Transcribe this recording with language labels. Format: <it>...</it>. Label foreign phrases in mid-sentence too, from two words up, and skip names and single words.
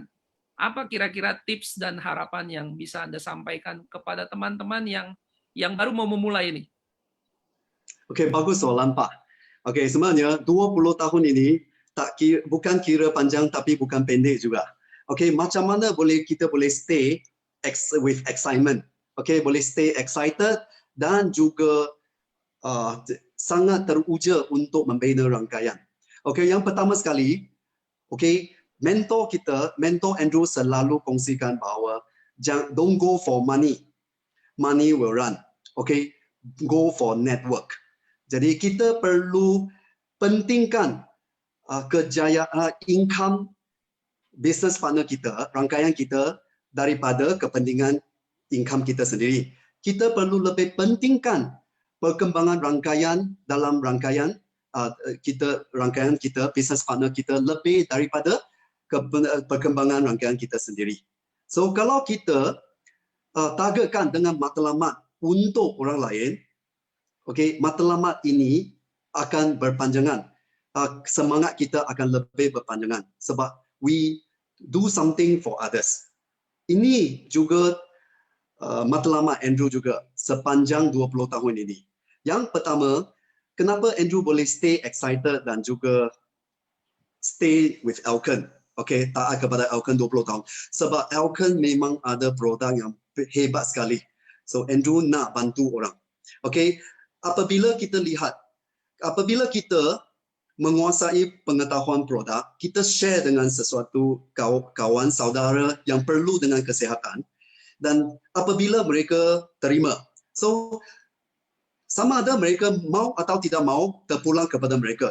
<id>Apa kira-kira tips dan harapan yang bisa Anda sampaikan kepada teman-teman yang baru mau memulai ini?</id> <ms>Oke, bagus soalan Pak. Oke, sebenarnya 20 tahun ini bukan kira panjang tapi bukan pendek juga. Oke, macam mana kita boleh</ms> <en>stay with excitement.</en> <ms>Oke, boleh</ms> <en>stay excited</en> <ms>dan juga sangat teruja untuk membina rangkaian. Okey, yang pertama sekali, okey, mentor Andrew selalu kongsikan bahawa</ms> <en>don't go for money. Money will run. Okey, go for network.</en> <ms>Jadi kita perlu pentingkan kejayaan</ms> <en>income business partner</en> <ms>kita, rangkaian kita daripada kepentingan income kita sendiri. Kita perlu lebih pentingkan perkembangan rangkaian dalam rangkaian kita,</ms> <en>business partner</en> <ms>kita lebih daripada perkembangan rangkaian kita sendiri. So kalau kita targetkan dengan matlamat untuk orang lain, okay, matlamat ini akan berpanjangan. Semangat kita akan lebih berpanjangan sebab</ms> <en>we do something for others.</en> <ms>Ini juga matlamat Andrew juga sepanjang 20 tahun ini. Yang pertama, kenapa Andrew boleh</ms> <en>stay excited</en> <ms>dan juga</ms> <en>stay with</en> <ms>Elkan? Okay, taat kepada Elkan 20 tahun. Sebab Elkan memang ada produk yang hebat sekali. So Andrew nak bantu orang. Okay, apabila kita menguasai pengetahuan produk, kita share dengan sesuatu kawan saudara yang perlu dengan kesihatan, dan apabila mereka terima, so sama ada mereka mau atau tidak mau, terpulang kepada mereka.</ms>